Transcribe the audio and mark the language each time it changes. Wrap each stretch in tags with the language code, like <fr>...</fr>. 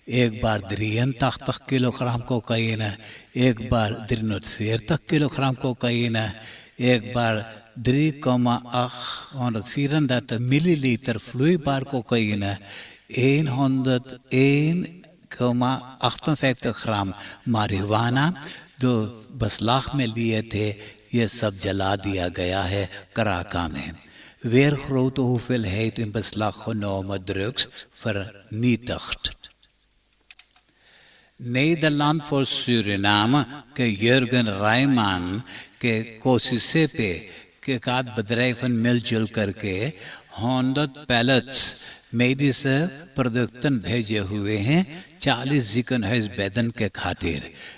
<hi>एक बार 83 kilogram cocaine, एक बार 43 kilogram cocaine, एक बार 3,834</hi> <nl>milliliter vloeibaar cocaïne,</nl> <hi>101,58 ग्राम marihuana जो बसलाख में लिए थे, ये सब जला दिया गया है कराका में।</hi> <nl>Weer grote hoeveelheid in beslag genomen drugs vernietigd।</nl> <hi>Nederland voor Suriname के Jurgen Rijman के कोशिशे पे के साथ</hi> <nl>bedrijven</nl> <hi>मिलजुल करके 100 पैलेट्स मेडिसिन प्रोडक्टन भेजे हुए हैं 40</hi> <nl>ziekenhuis bedden</nl> <hi>के खातिर।</hi>